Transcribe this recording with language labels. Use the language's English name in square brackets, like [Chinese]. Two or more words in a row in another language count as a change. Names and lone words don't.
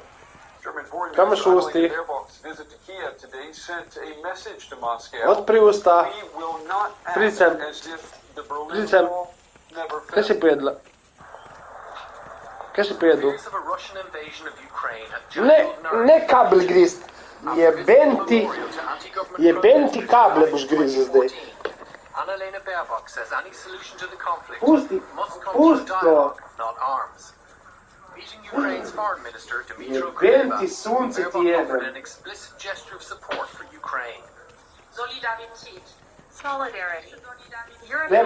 [English] German Foreign Minister Annalena Baerbock's visit to Kiev today sent a message to Moscow. We will not act as if the Berlin Wall never fell. Fears of a Russian invasion of Ukraine have general [Slovenian] Ne kabel grist. Jebenti kable boš grizel zdaj. [English] Annalena Baerbock says any solution to the conflict [Slovenian] Pusti, [English] must come through [Slovenian] pusti [English] dialogue, not arms. Meeting Ukraine's foreign minister Dmytro [Slovenian] Jebenti [English] Kuleba, [Croatian] sunce ti [English] Baerbock offered [Croatian] jebem. [English] an explicit gesture of support for Ukraine. Solidarity. [Croatian] Nemaš [English] European